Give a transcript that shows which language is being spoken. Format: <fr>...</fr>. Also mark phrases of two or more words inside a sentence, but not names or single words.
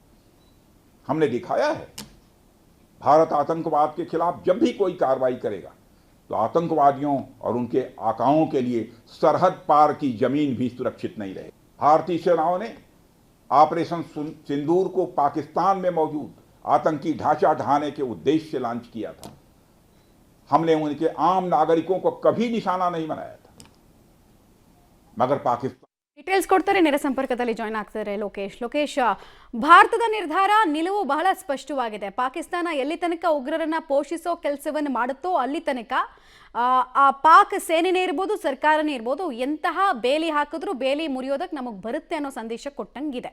<hi>हमने दिखाया है, भारत आतंकवाद के खिलाफ जब भी कोई कार्रवाई करेगा तो आतंकवादियों और उनके आकाओं के लिए सरहद पार की जमीन भी सुरक्षित नहीं रहे। भारतीय सेनाओं ने ऑपरेशन सिंदूर को पाकिस्तान में मौजूद आतंकी ढांचा ढहाने के उद्देश्य से लॉन्च किया था। हमने उनके आम नागरिकों को कभी निशाना नहीं बनाया था, मगर पाकिस्तान</hi> <kn>ಡೀಟೇಲ್ಸ್ ಕೊಡ್ತಾರೆ. ನೇರ ಸಂಪರ್ಕದಲ್ಲಿ ಜಾಯ್ನ್ ಆಗ್ತಾರೆ ಲೋಕೇಶ್. ಭಾರತದ ನಿರ್ಧಾರ ನಿಲುವು ಬಹಳ ಸ್ಪಷ್ಟವಾಗಿದೆ. ಪಾಕಿಸ್ತಾನ ಎಲ್ಲಿ ತನಕ ಉಗ್ರರನ್ನ ಪೋಷಿಸೋ ಕೆಲಸವನ್ನು ಮಾಡುತ್ತೋ ಅಲ್ಲಿ ತನಕ ಆ ಪಾಕ್ ಸೇನೆನೇ ಇರ್ಬೋದು, ಸರ್ಕಾರನೇ ಇರ್ಬೋದು, ಎಂತಹ ಬೇಲಿ ಹಾಕಿದ್ರೂ ಬೇಲಿ ಮುರಿಯೋದಕ್ಕೆ ನಮಗೆ ಬರುತ್ತೆ ಅನ್ನೋ ಸಂದೇಶ ಕೊಟ್ಟಂಗಿದೆ.</kn>